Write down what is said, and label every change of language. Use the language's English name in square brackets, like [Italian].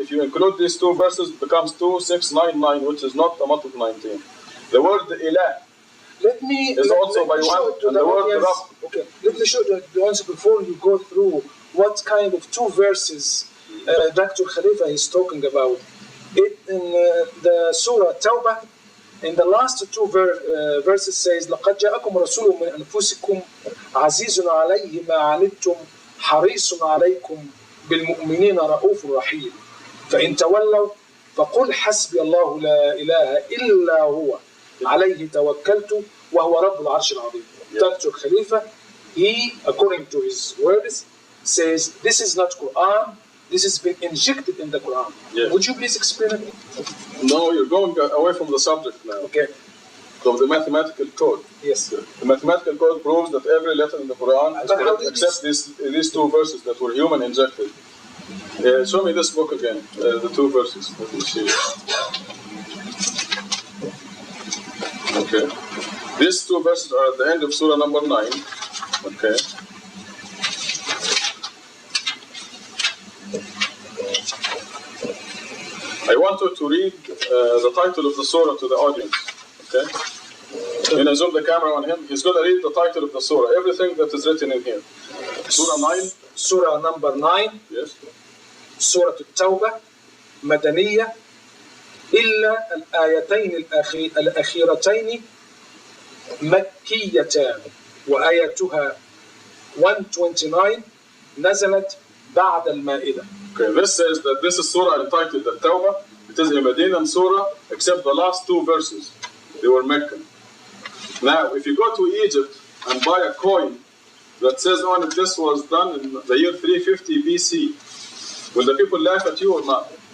[English] If you include these 2 verses, it becomes 2,699, which is not a multiple of 19. The word Ilah is also by 1, and the word Rabb. Okay, let me show the answer before you go through what kind of 2 verses Dr. Khalifa is talking about. In the Surah Tawbah, in the last 2 verses says, [Arabic] لَقَدْ جَاءَكُمْ رَسُولٌ مِنْ أَنفُسِكُمْ عَزِيزٌ عَلَيْهِ مَا عَنِتُّمْ حَرِيصٌ عَلَيْكُمْ بِالْمُؤْمِنِينَ رَءُوفٌ رَحِيمٌ فَإِنْ تَوَلَّوْا فَقُلْ حَسْبِيَ اللَّهُ لَا إِلَهَ إِلَّا هُوَ عَلَيْهِ تَوَكَّلْتُ وَهُوَ رَبُّ الْعَرْشِ الْعَظِيمِ. [English] Dr. Khalifa, he, according to his words, says this is not Quran, this has been injected in the Quran. Yes. Would you please explain it? No, you're going away from the subject now. Okay. So the mathematical code. Yes. The mathematical code proves that every letter in the Quran is correct except these two verses that were human injected. Show me this book again, the two verses. Let me see. Okay. These two verses are at the end of Surah number 9. Okay. I want you to read the title of the surah to the audience. Okay? When I zoom the camera on him, he's going to read the title of the surah, everything that is written in here. Surah 9. Surah number 9. Yes. Surah [Arabic] التوبة مدنية إلا الآيتين الأخيرتين مكيتان وآياتها 129 نزلت بعد المائدة. [English] Okay, this says that this is surah entitled At-Tawbah. It is a Medinan surah except the last two verses. They were Meccan. Now, if you go to Egypt and buy a coin that says on it this was done in the year 350 BC, will the people laugh at you or not?